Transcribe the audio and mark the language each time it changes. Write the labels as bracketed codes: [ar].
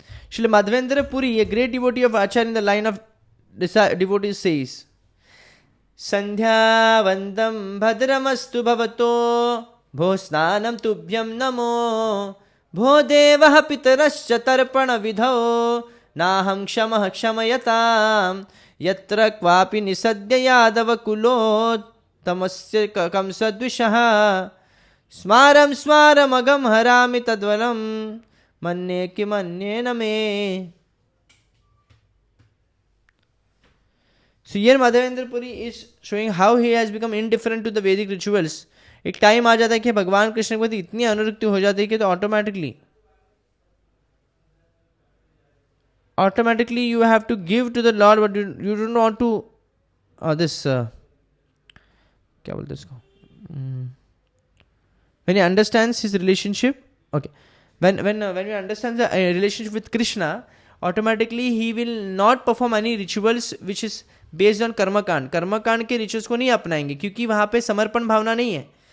[en] Srila Madhavendra Puri, a great devotee of Acharya in the line of devotees, says, [sa] Sandhya vandam bhadramastu bhavato bho snanam tubhyam namo bho devah pitarascha tarpana vidho naham kshamah ksamayatam यत्र क्वापि निसद्य यादव कुलो तमस्य कंसद्विषः स्मारम स्मारम अगम हरामि तद्वलम मन्ये किमन्ये न मे। [en] So here Madhavendra Puri is showing how he has become indifferent to the Vedic rituals. [hi] एक time आ जाता है कि भगवान कृष्ण के प्रति इतनी अनुरक्ति हो जाती है कि तो [en] automatically you have to give to the Lord but you don't want to this [hi] क्या बोलते इसको, [en] when he understands his relationship, okay, when you understand the relationship with Krishna, automatically he will not perform any rituals which is based on [hi] कर्मकांड के rituals को नहीं अपनाएंगे, क्योंकि वहां पे समर्पण भावना नहीं है।